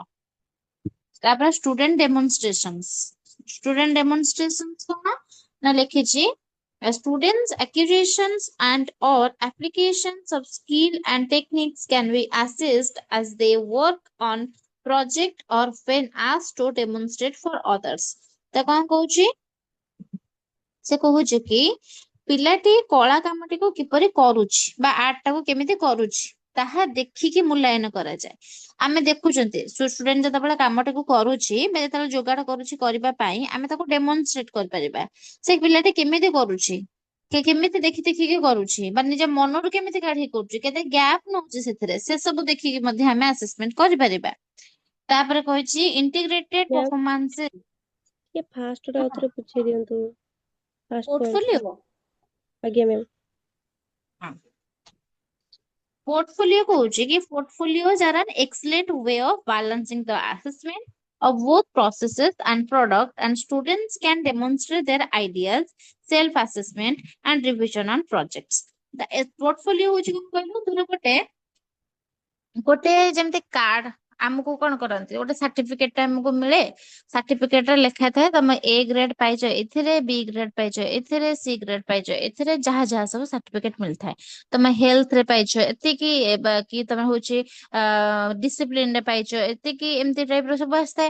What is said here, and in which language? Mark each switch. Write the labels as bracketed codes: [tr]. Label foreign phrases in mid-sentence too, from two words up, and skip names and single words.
[en] ତାପରେ student demonstration [or] କଣ ନା ଲେଖିଛି [en] students acquisitions and or applications of skill and techniques can be assessed as they work on project or when asked to demonstrate for others। [or] ତ କଣ କହୁଛି ସେ କହୁଛି କି ପିଲାଟି କଳା କାମଟିକୁ କିପରି କରୁଛି ବା ଆର୍ଟ ଟାକୁ କେମିତି କରୁଛି ତାହା ଦେଖିକି ମୂଲ୍ୟାୟନ କରାଯାଏ। ଆମେ ଦେଖୁଛନ୍ତି ଷ୍ଟୁଡେଣ୍ଟ ଯେତେବେଳେ କାମଟାକୁ କରୁଛି ବା ଯେତେବେଳେ ଯୋଗାଡ଼ କରୁଛି କରିବା ପାଇଁ ଆମେ ତାକୁ ଡେମନଷ୍ଟ୍ରେଟ କରିପାରିବା ସେ ପିଲାଟି କେମିତି କରୁଛି, କେମିତି ଦେଖି ଦେଖିକି କରୁଛି ବା ନିଜ ମନରୁ କେମିତି କାଢିକି କରୁଛି, କେତେ ଗ୍ୟାପ ନଉଛି ସେଥିରେ, ସେ ସବୁ ଦେଖିକି ମଧ୍ୟ ଆମେ ଆସେସମେଣ୍ଟ କରିପାରିବା। ତାପରେ କହିଛି ଇଣ୍ଟିଗ୍ରେଟେଡ ମ୍ୟାମ୍ ପରଫମାନ୍ସ ଟିକେ ଫାଷ୍ଟଟା ଆଉ ଥରେ ବୁଝେଇ ଦିଅନ୍ତୁ, [en] first pointଟା। [or] ପୋର୍ଟଫୋଲିଓ। ଆଜ୍ଞା ମ୍ୟାମ୍। [en] पोर्टफोलियो कହୁଛି कि portfolios are an excellent way of balancing the assessment of both processes and product, and students can demonstrate their ideas, self assessment and revision on projects. The portfolio [or] ହଉଛି କଣ କହିଲୁ, ଧର ଗୋଟେ ଯେମିତି କାର୍ଡ ଆମକୁ କଣ କରନ୍ତି, ଗୋଟେ ସାର୍ଟିଫିକେଟ ଟା ଆମକୁ ମିଳେ, ସାର୍ଟିଫିକେଟ ରେ ଲେଖା ଥାଏ ତମେ ଏ ଗ୍ରେଡ ପାଇଛ ଏଥିରେ, ବି ଗ୍ରେଡ ପାଇଛ ଏଥିରେ, ସି ଗ୍ରେଡ ପାଇଛ ଏଥିରେ, ଯାହା ଯାହା ସବୁ ସାର୍ଟିଫିକେଟ ମିଳିଥାଏ। ତମେ ହେଲ୍ଥ ରେ ପାଇଛ ଏତିକି, କି ତମେ ହଉଛି ଡିସିପ୍ଲିନ ରେ ପାଇଛ ଏତିକି, ଏମିତି ଟାଇପ ର ସବୁ ଆସିଥାଏ।